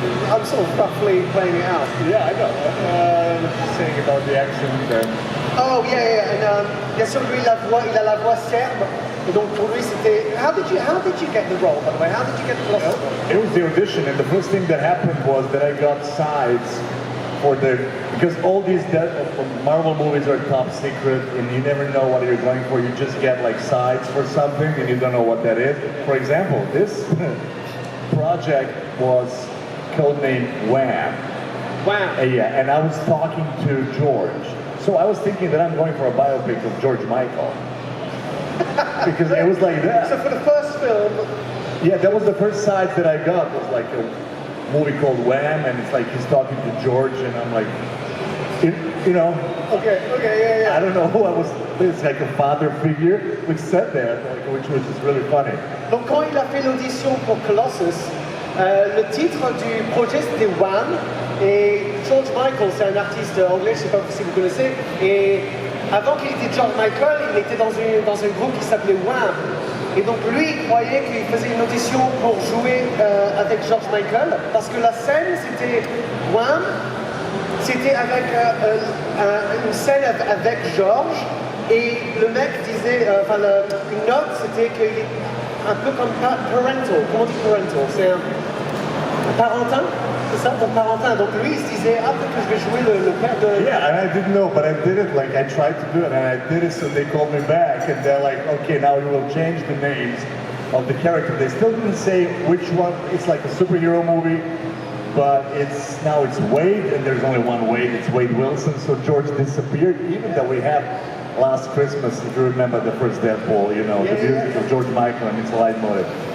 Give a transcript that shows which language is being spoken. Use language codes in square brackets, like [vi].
[en] I'm sort of roughly playing it out. Yeah, I know. Saying about the accent. Oh yeah. [fr] And bien sûr, lui, il a la voix serbe. Et donc pour lui, c'était. [en] How did you get the role, by the way? How did you get the Colossus role? It was the audition, and the first thing that happened was that I got sides for because all these Marvel movies are top secret, and you never know what you're going for. You just get like sides for something, and you don't know what that is. For example, this project was codenamed Wham. Wow. Yeah, and I was talking to George. So I was thinking that I'm going for a biopic of George Michael. Because it was like that. So for the first film... Yeah, that was the first side that I got. It was like a movie called Wham, and it's like he's talking to George, and I'm like, you know... Okay, yeah. I don't know who I was... It's like a father figure, which said that, which was just really funny. [fr] Donc quand il a fait l'audition pour Colossus, le titre du projet c'était Wham, et George Michael, c'est un artiste anglais, je ne sais pas si vous connaissez, et avant qu'il était George Michael, il était dans un groupe qui s'appelait Wham. Et donc lui, il croyait qu'il faisait une audition pour jouer avec George Michael, parce que la scène c'était Wham, c'était avec une scène avec George, et le mec disait, une note c'était qu'il est un peu comme parental. Comment on dit parental? C'est un parentin? C'est ça, pour parentin. Donc lui, il se disait, peut-être que je vais jouer le père de... [en] Yeah, and I didn't know, but I did it, like I tried to do it, and I did it, so they called me back, and they're like, okay, now we will change the names of the character. They still didn't say which one. It's like a superhero movie, but now it's Wade, and there's only one Wade, it's Wade Wilson, so George disappeared, even though we have Last Christmas, if you remember the first Deadpool, you know, the music of George Michael, and it's a leitmotif.